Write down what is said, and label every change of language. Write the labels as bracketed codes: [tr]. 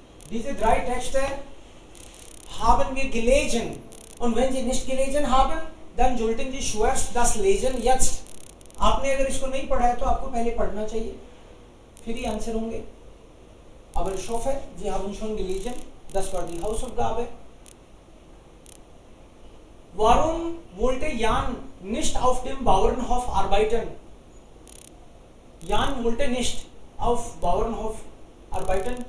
[de] Diese drei Texte haben wir gelesen. Und wenn Sie nicht gelesen haben, dann sollten Sie zuerst das lesen jetzt. [hi] आपने अगर इसको नहीं पढ़ा है तो आपको पहले पढ़ना चाहिए, फिर ही आंसर होंगे. [de] Aber ich hoffe, Sie haben schon gelesen. Das war die Hausaufgabe. Warum wollte Jan nicht auf dem Bauernhof arbeiten? Jan wollte nicht auf Bauernhof arbeiten.